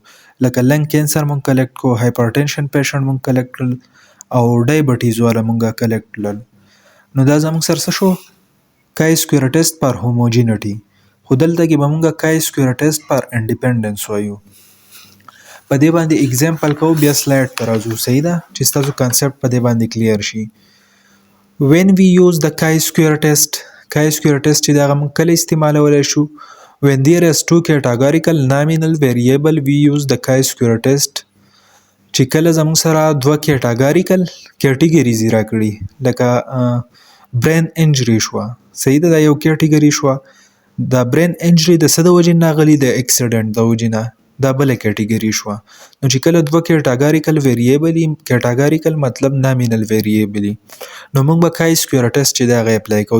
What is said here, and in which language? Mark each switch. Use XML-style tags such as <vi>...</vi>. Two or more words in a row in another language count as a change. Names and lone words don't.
<ps>لکه</ps> <en>lung cancer</en> <ps>موږ کلیکټ کوو،</ps> <en>hypertension patient</en> <ps>موږ کلیکټ کړل او ډایبټیز والا موږ کلیکټ کړل. نو دا زموږ سره څه شو؟</ps> <en>chi-square test for homogeneity.</en> <ps>خو دلته کې به موږ</ps> <en>chi-square test for independence وایو.</en> <ps>په دې باندې اگزامپل کوو، بیا سلایډ ته راځو. صحیح ده چې ستاسو کانسپټ په دې باندې کلیر شي.</ps> <en>when we use the chi-square test chi-square test</en> <ps>چې دا موږ کله استعمالولی شو؟</ps> <en>when there is two categorical nominal variable we use the chi-square test.</en> <ps>چې کله زموږ سره دوه</ps> <en>categorical categories</en> <ps>راکړي، لکه برین انجری شوه. صحیح ده، دا یو کیټیګري شوه. دا</ps> <en>brain injury</en> <ps>د څه د وجې نه راغلي؟ د اکسیډنټ د وجې نه، دا بله کیټیګري شوه. نو چې کله دوه</ps> <en>categorical variable</en> <ps>وي، کیټاګاریکل مطلب</ps> <en>nominal variable</en> <ps>وي، نو موږ به</ps> <en>chi-square test</en> <ps>چې دی هغه اپلای کوو.</ps>